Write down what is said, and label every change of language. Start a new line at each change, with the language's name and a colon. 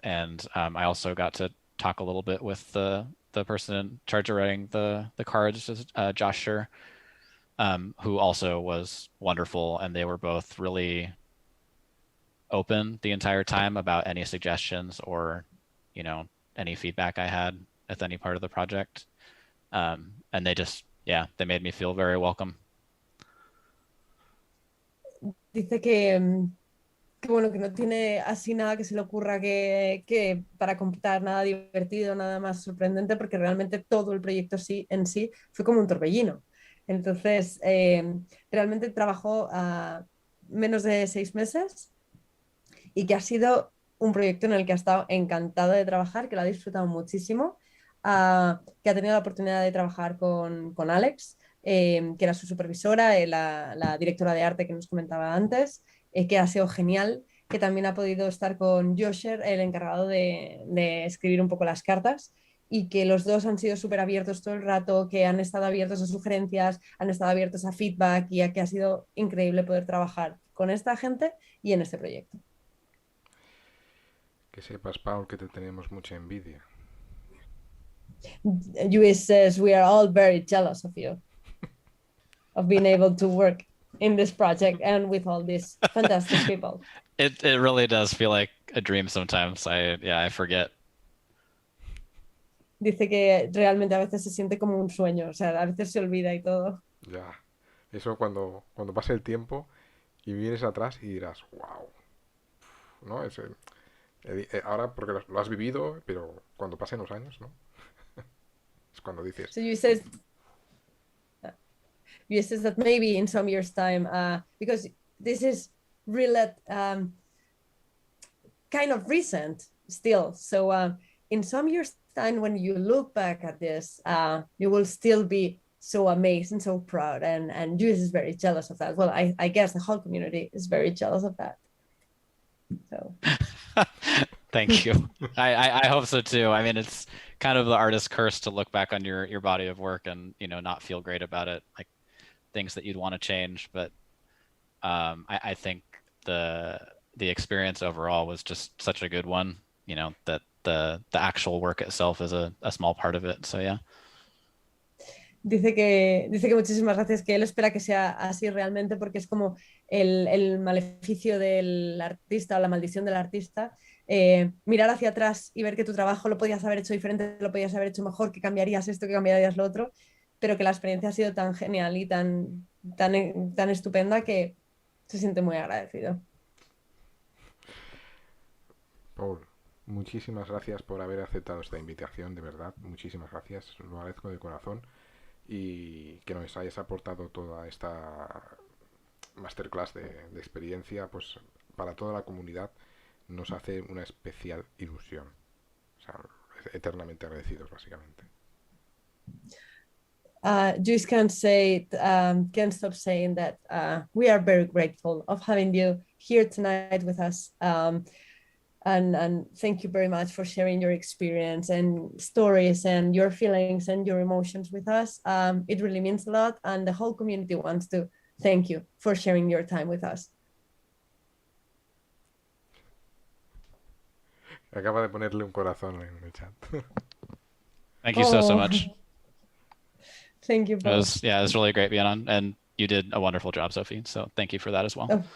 English: And I also got to talk a little bit with the person in charge of writing the cards, Josh Schur, who also was wonderful, and they were both really open the entire time about any suggestions or any feedback I had with any part of the project, and they made me feel very welcome.
Spanish: Dice que bueno, que no tiene así nada que se le ocurra que para computar, nada divertido, nada más sorprendente, porque realmente todo el proyecto en sí fue como un torbellino. Entonces, realmente trabajó a menos de 6 meses y que ha sido un proyecto en el que ha estado encantada de trabajar, que lo ha disfrutado muchísimo, que ha tenido la oportunidad de trabajar con Alex, que era su supervisora, la directora de arte que nos comentaba antes, que ha sido genial, que también ha podido estar con Josher, el encargado de escribir un poco las cartas, y que los dos han sido súper abiertos todo el rato, que han estado abiertos a sugerencias, han estado abiertos a feedback, y a que ha sido increíble poder trabajar con esta gente y en este proyecto. Que sepas, Paul, que te tenemos mucha envidia.
English: Luis says we are all very jealous of you, of being able to work in this project and with all these fantastic people. It really does feel like a dream sometimes. I forget.
Spanish: Dice que realmente a veces se siente como un sueño, o sea, a veces se olvida y todo. Ya. Eso cuando pase el tiempo y vienes atrás y dirás, wow. ¿No? Ahora porque lo has vivido, pero cuando pasen los años, ¿no? Es cuando dices.
English: So you says that maybe in some years' time, because this is really kind of recent still. So in some years' time, when you look back at this, you will still be so amazed and so proud. And Juice is very jealous of that. Well, I guess the whole community is very jealous of that. So. Thank you. I hope so too. I mean, it's kind of the artist's curse to look back on your body of work and, you know, not feel great about it, like things that you'd want to change. But I think the experience overall was just such a good one, you know, that the actual work itself is a small part of it. So yeah.
Spanish: Dice que muchísimas gracias, que él espera que sea así realmente, porque es como el maleficio del artista o la maldición del artista, mirar hacia atrás y ver que tu trabajo lo podías haber hecho diferente, lo podías haber hecho mejor, que cambiarías esto, que cambiarías lo otro, pero que la experiencia ha sido tan genial y tan estupenda que se siente muy agradecido. Paul, muchísimas gracias por haber aceptado esta invitación, de verdad, muchísimas gracias, lo agradezco de corazón, y que nos hayas aportado toda esta masterclass de experiencia, pues para toda la comunidad nos hace una especial ilusión. O sea, eternamente agradecidos, básicamente.
English: Just can't stop saying that we are very grateful of having you here tonight with us. And thank you very much for sharing your experience and stories and your feelings and your emotions with us. It really means a lot, and the whole community wants to thank you for sharing your time with us.
Spanish: Acaba de ponerle un corazón en el chat.
English: Thank you so much. Thank you, Paul. It was really great being on, and you did a wonderful job, Sophie. So thank you for that as well.